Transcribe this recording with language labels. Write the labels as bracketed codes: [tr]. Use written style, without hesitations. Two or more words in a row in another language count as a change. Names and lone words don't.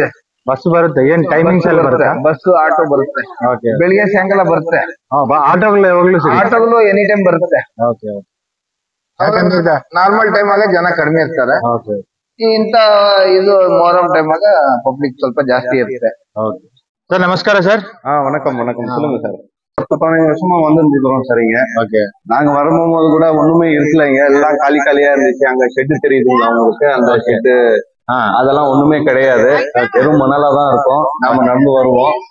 [kn] ಬಸ್ ಬರುತ್ತೆ? ಏನ್ ಟೈಮಿಂಗ್ಸ್ ಎಲ್ಲ ಬರುತ್ತೆ? ಬಸ್, ಆಟೋ ಬರುತ್ತೆ. ಬೆಳಿಗ್ಗೆ ಸಾಯಂಕಾಲ ಬರುತ್ತೆ. ಆಟೋಗಳು ಯಾವಾಗ್ಲೂ ಆಟೋಗಳು [en] any time [kn] ಬರುತ್ತೆ. [en] normal time [kn] ಆಗ ಜನ ಕಡಿಮೆ ಇರ್ತಾರೆ. ಇಂತ ಇದು ಮೊಹರಂ ಟೈಮ್ ಆಗ ಪಬ್ಲಿಕ್ ಸ್ವಲ್ಪ ಜಾಸ್ತಿ ಇರುತ್ತೆ. [ta] சார் நமஸ்காரம் சார். வணக்கம் சொல்லுங்க சார். 10-15 வருஷமா வந்துருந்துக்கிறோம் சார் இங்க. ஓகே. நாங்க வரும்போது கூட ஒண்ணுமே இருக்கல, இங்க எல்லாம் காலியா இருந்துச்சு. அங்க ஷெட் தெரியுதுங்களா உங்களுக்கு? அந்த ஷெட் அதெல்லாம் ஒண்ணுமே கிடையாது, வெறும் மணலா தான் இருக்கும். நாம நடந்து வருவோம்.